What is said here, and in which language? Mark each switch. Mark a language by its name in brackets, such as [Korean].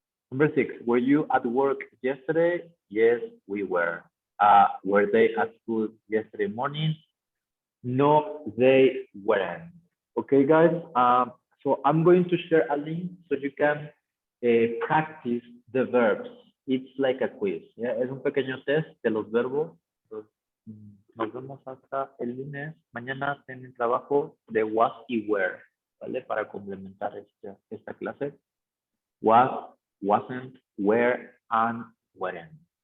[English] Number 6, were you at work yesterday? Yes, we were. Were they at school yesterday morning? No, they weren't. Okay, guys. So I'm going to share a link so you can practice the verbs. It's like a quiz. ¿Ya? [Spanish] Es un pequeño test de los verbos. Entonces, nos vemos hasta el lunes. Mañana en el trabajo de was y were, ¿vale? Para complementar esta clase. Was, wasn't, were, and weren't.